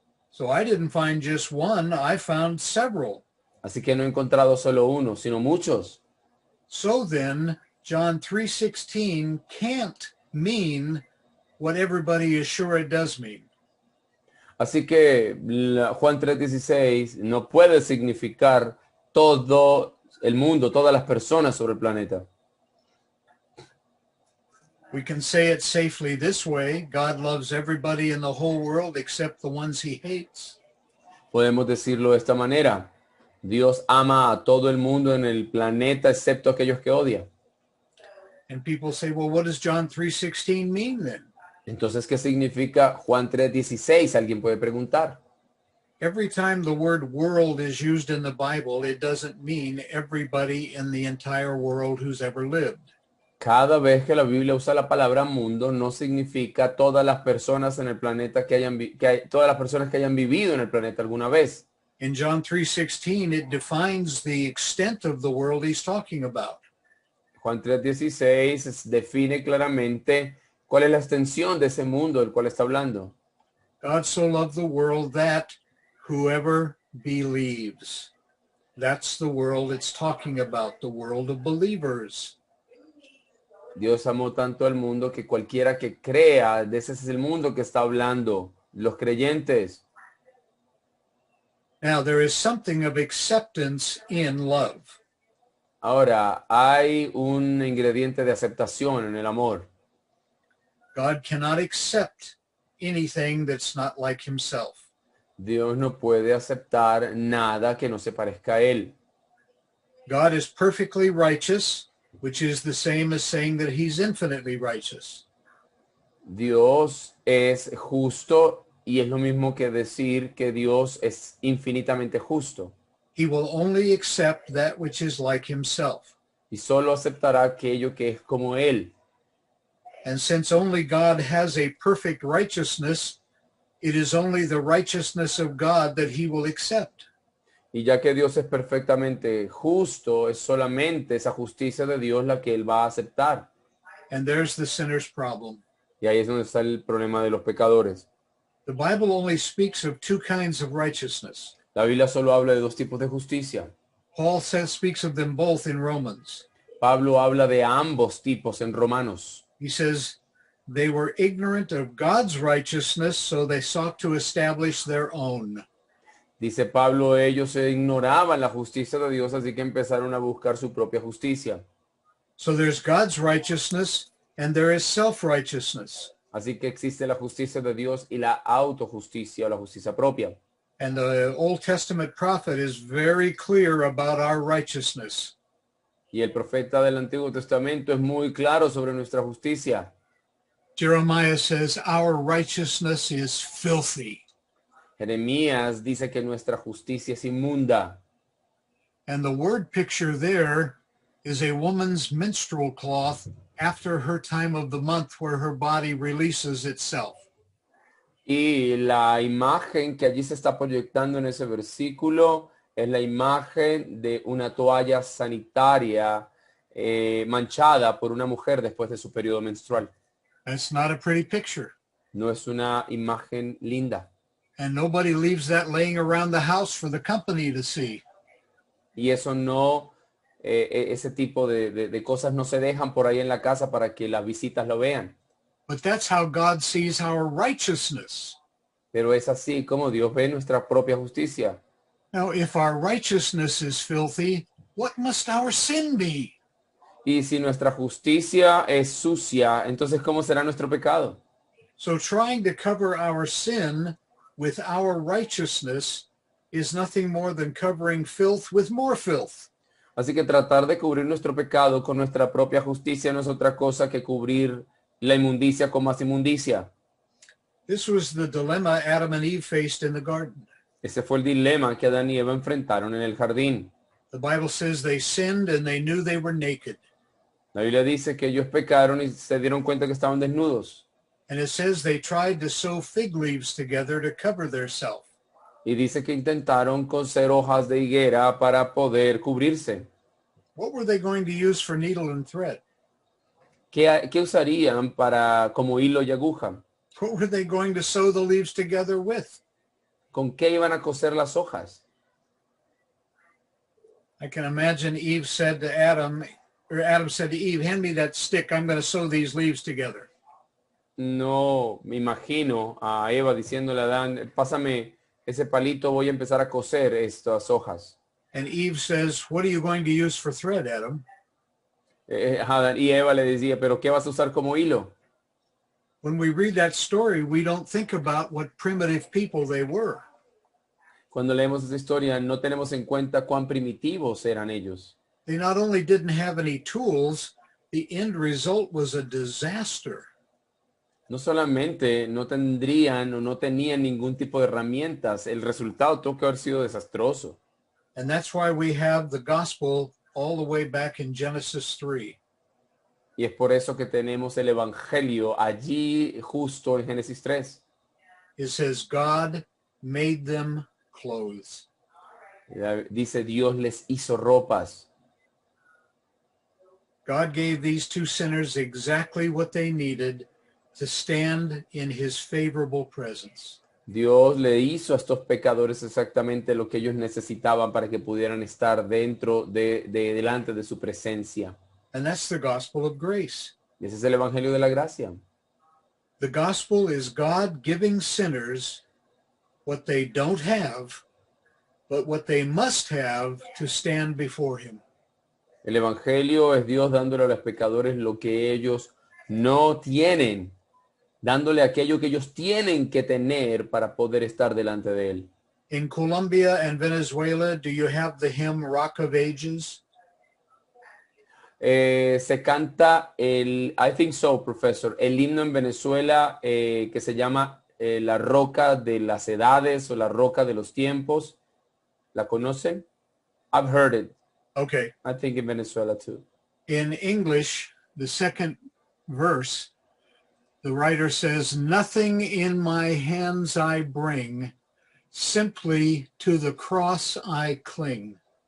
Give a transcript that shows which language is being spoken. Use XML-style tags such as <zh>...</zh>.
<en>So I didn't find just one, I found several.</en> <es>Así que no he encontrado solo uno, sino muchos.</es> <en>So then, John 3:16 can't mean what everybody is sure it does mean.</en> <es>Así que Juan 3:16 no puede significar todo el mundo, todas las personas sobre el planeta.</es> <en>We can say it safely this way: God loves everybody in the whole world except the ones he hates.</en> <es>Podemos decirlo de esta manera: Dios ama a todo el mundo en el planeta excepto aquellos que odia.</es> <en>And people say, well, what does John 3:16 mean then?</en> <es>Entonces, ¿qué significa Juan 3:16? Alguien puede preguntar.</es> <en>Every time the word world is used in the Bible, it doesn't mean everybody in the entire world who's ever lived.</en> <es>Cada vez que la Biblia usa la palabra mundo, no significa todas las personas en el planeta todas las personas que hayan vivido en el planeta alguna vez.</es> <en>In John 3:16, it defines the extent of the world he's talking about.</en> <es>Juan 3:16 define claramente cuál es la extensión de ese mundo del cual está hablando.</es> <en>God so loved the world that whoever believes. That's the world it's talking about, the world of believers.</en> <es>Dios amó tanto al mundo que cualquiera que crea, de ese es el mundo que está hablando, los creyentes.</es> <en>Now, there is something of acceptance in love.</en> <es>Ahora, hay un ingrediente de aceptación en el amor.</es> <en>God cannot accept anything that's not like himself.</en> <es>Dios no puede aceptar nada que no se parezca a Él.</es> <en>God is perfectly righteous, which is the same as saying that he's infinitely righteous.</en> <es>Dios es justo y es lo mismo que decir que Dios es infinitamente justo.</es> <en>He will only accept that which is like himself.</en> <es>Y solo aceptará aquello que es como Él.</es> <en>And since only God has a perfect righteousness, it is only the righteousness of God that he will accept.</en> <es>Y ya que Dios es perfectamente justo, es solamente esa justicia de Dios la que Él va a aceptar.</es> <en>And there's the sinner's problem.</en> <es>Y ahí es donde está el problema de los pecadores.</es> <en>The Bible only speaks of two kinds of righteousness.</en> <es>La Biblia solo habla de dos tipos de justicia.</es> <en>Paul speaks of them both in Romans.</en> <es>Pablo habla de ambos tipos en Romanos.</es> <en>He says, they were ignorant of God's righteousness, so they sought to establish their own.</en> <es>Dice Pablo, ellos ignoraban la justicia de Dios, así que empezaron a buscar su propia justicia.</es> <en>So there's God's righteousness and there is self-righteousness.</en> <es>Así que existe la justicia de Dios y la autojusticia o la justicia propia.</es> <en>And the Old Testament prophet is very clear about our righteousness.</en> <es>Y el profeta del Antiguo Testamento es muy claro sobre nuestra justicia.</es> <en>Jeremiah says our righteousness is filthy.</en> <es>Jeremías dice que nuestra justicia es inmunda.</es> <en>And the word picture there is a woman's menstrual cloth after her time of the month where her body releases itself.</en> <es>Y la imagen que allí se está proyectando en ese versículo es la imagen de una toalla sanitaria manchada por una mujer después de su periodo menstrual.</es> <en>That's not a pretty picture.</en> <es>No es una imagen linda.</es> <en>And nobody leaves that laying around the house for the company to see.</en> <es>Y eso no, ese tipo de cosas no se dejan por ahí en la casa para que las visitas lo vean.</es> <en>But that's how God sees our righteousness.</en> <es>Pero es así como Dios ve nuestra propia justicia.</es> <en>Now, if our righteousness is filthy, what must our sin be?</en> <es>Y si nuestra justicia es sucia, entonces ¿cómo será nuestro pecado?</es> <en>So trying to cover our sin with our righteousness is nothing more than covering filth with more filth.</en> <es>Así que tratar de cubrir nuestro pecado con nuestra propia justicia no es otra cosa que cubrir la inmundicia con más inmundicia.</es> <en>This was the dilemma Adam and Eve faced in the garden.</en> <es>Ese fue el dilema que Adán y Eva enfrentaron en el jardín.</es> <en>The Bible says they sinned and they knew they were naked.</en> <es>La Biblia dice que ellos pecaron y se dieron cuenta que estaban desnudos.</es> <en>And it says they tried to sew fig leaves together to cover themselves.</en> <es>Y dice que intentaron coser hojas de higuera para poder cubrirse.</es> <en>What were they going to use for needle and thread?</en> <es>¿Qué usarían para como hilo y aguja?</es> <en>What were they going to sew the leaves together with?</en> <es>¿Con qué iban a coser las hojas?</es> <en>I can imagine Eve said to Adam, or Adam said to Eve, hand me that stick, I'm going to sew these leaves together.</en> <es>No me imagino a Eva diciéndole a Adán, pásame ese palito, voy a empezar a coser estas hojas.</es> <en>And Eve says, what are you going to use for thread, Adam?</en> <es>Adán y Eva le decía, ¿pero qué vas a usar como hilo?</es> <en>When we read that story, we don't think about what primitive people they were.</en> <es>Cuando leemos esa historia no tenemos en cuenta cuán primitivos eran ellos.</es> <en>They not only didn't have any tools, the end result was a disaster.</en> <es>No solamente no tendrían o no tenían ningún tipo de herramientas, el resultado tuvo que haber sido desastroso.</es> <en>And that's why we have the gospel all the way back in Genesis 3.</en> <es>Y es por eso que tenemos el evangelio allí justo en Génesis 3.</es> <en>It says, God made them clothes.</en> <es>Dice, Dios les hizo ropas.</es> <en>God gave these two sinners exactly what they needed to stand in his favorable presence.</en> <es>Dios le hizo a estos pecadores exactamente lo que ellos necesitaban para que pudieran estar dentro delante de su presencia.</es> <en>And that's the gospel of grace.</en> <es>Y ese es el evangelio de la gracia.</es> <en>The gospel is God giving sinners what they don't have, but what they must have to stand before him.</en> <es>El evangelio es Dios dándole a los pecadores lo que ellos no tienen, dándole aquello que ellos tienen que tener para poder estar delante de él.</es> <en>In Colombia and Venezuela, do you have the hymn Rock of Ages?</en> <es>Se canta</es> <en>I think so, professor,</en> <es>el himno en Venezuela que se llama La Roca de las Edades o La Roca de los Tiempos. ¿La conocen?</es> <en>I've heard it. Okay. I think in Venezuela too. In English, the second verse, the writer says, nothing in my hands I bring, simply to the cross I cling.</en>